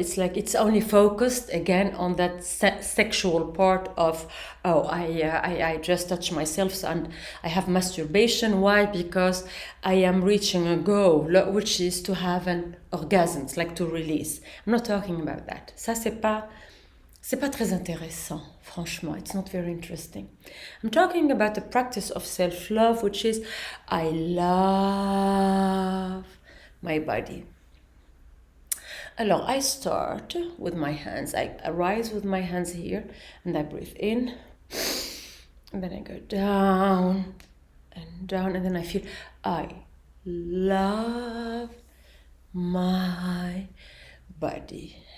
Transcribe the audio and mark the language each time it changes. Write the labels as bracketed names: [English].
[English] It's like it's only focused again on that sexual part of, I just touch myself and I have masturbation. Why? Because I am reaching a goal, which is to have an orgasm, it's like to release. I'm not talking about that. [French] Ça, c'est pas très intéressant, franchement. [English] It's not very interesting. I'm talking about the practice of self-love, which is I love my body. Alors, I start with my hands. I rise with my hands here, and I breathe in, and then I go down, and then I feel I love my body.